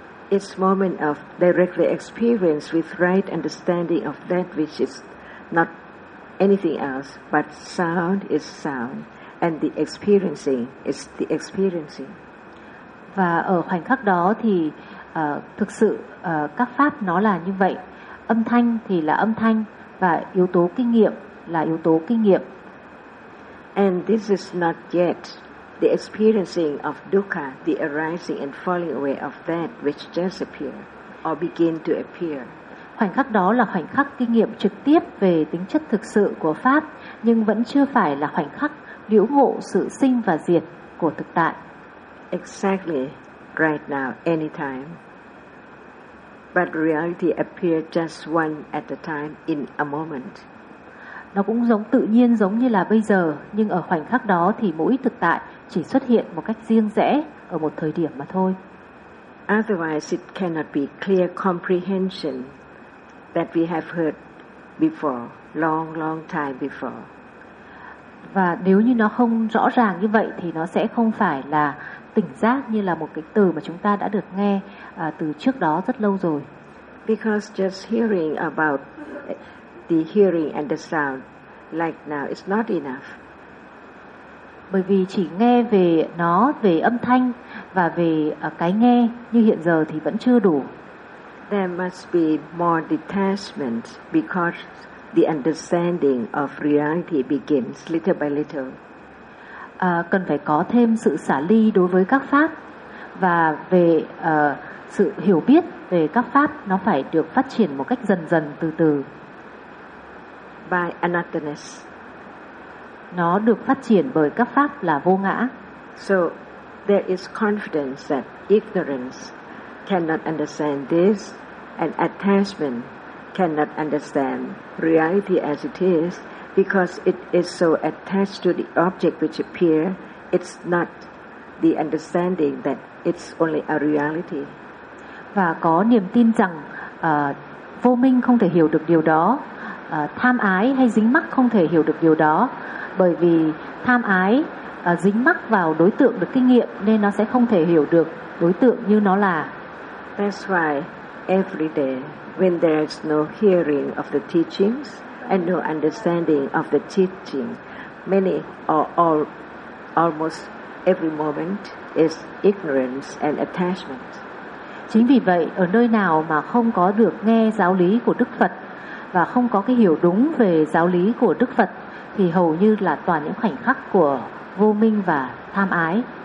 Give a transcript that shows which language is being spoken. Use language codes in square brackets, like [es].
[en] It's moment of directly experience with right understanding of that which is not anything else but sound is sound and the experiencing is the experiencing. [vi] Và ở khoảnh khắc đó thì thực sự các pháp nó là như vậy. Âm thanh thì là âm thanh và yếu tố kinh nghiệm là yếu tố kinh nghiệm. [en] And this is not yet the experiencing of dukkha, the arising and falling away of that which just appear or begin to appear. [vi] Khoảnh khắc đó là khoảnh khắc kinh nghiệm trực tiếp về tính chất thực sự của pháp, nhưng vẫn chưa phải là khoảnh khắc liễu ngộ sự sinh và diệt của thực tại. [en] Exactly right now, anytime. But reality appears just one at a time in a moment. [vi] Nó cũng giống tự nhiên giống như là bây giờ, nhưng ở khoảnh khắc đó thì mỗi thực tại chỉ xuất hiện một cách riêng rẽ ở một thời điểm mà thôi. [en] Otherwise it cannot be clear comprehension that we have heard before, long, long time before. [vi] Và nếu như nó không rõ ràng như vậy thì nó sẽ không phải là tỉnh giác như là một cái từ mà chúng ta đã được nghe từ trước đó rất lâu rồi. [en] Because just hearing about the hearing and the sound like now is not enough. [vi] Bởi vì chỉ nghe về nó, về âm thanh và về cái nghe như hiện giờ thì vẫn chưa đủ. [en] There must be more detachment because the understanding of reality begins little by little. [vi] Cần phải có thêm sự xả ly đối với các pháp và về sự hiểu biết về các pháp nó phải được phát triển một cách dần dần từ từ. [en] By anatthaness. [vi] Nó được phát triển bởi các pháp là vô ngã. [en] So there is confidence that ignorance cannot understand this and attachment cannot understand reality as it is because it is so attached to the object which appear, it's not the understanding that it's only a reality. [vi] Và có niềm tin rằng vô minh không thể hiểu được điều đó, tham ái hay dính mắc không thể hiểu được điều đó, bởi vì tham ái dính mắc vào đối tượng được kinh nghiệm nên nó sẽ không thể hiểu được đối tượng như nó là. [en] That's why every day when there is no hearing of the teachings and no understanding of the teaching, many or all, almost every moment is ignorance and attachment. [vi] Chính vì vậy, ở nơi nào mà không có được nghe giáo lý của Đức Phật và không có cái hiểu đúng về giáo lý của Đức Phật thì hầu như là toàn những khoảnh khắc của vô minh và tham ái.